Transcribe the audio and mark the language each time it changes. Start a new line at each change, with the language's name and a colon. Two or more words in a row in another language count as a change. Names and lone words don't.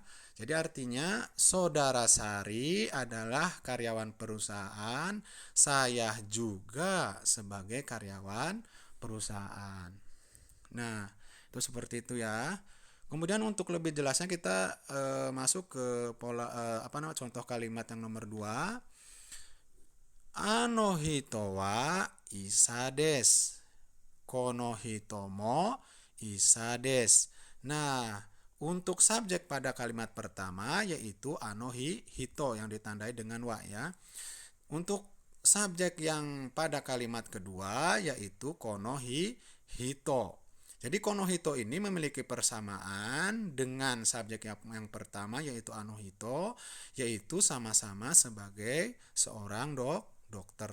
Indonesian: Jadi artinya saudara Sari adalah karyawan perusahaan, saya juga sebagai karyawan perusahaan. Nah, itu seperti itu ya. Kemudian untuk lebih jelasnya kita masuk ke pola contoh kalimat yang nomor 2.
Japanese: あの人は医者です. この人も医者です.
Indonesian: Nah, untuk subjek pada kalimat pertama yaitu
Japanese: あの人
Indonesian: yang ditandai dengan wa, ya. Untuk subjek yang pada kalimat kedua yaitu
Japanese: この人.
Indonesian: Jadi
Japanese: この人
Indonesian: ini memiliki persamaan dengan subjek yang pertama yaitu
Japanese: あの人,
Indonesian: yaitu sama-sama sebagai seorang dokter.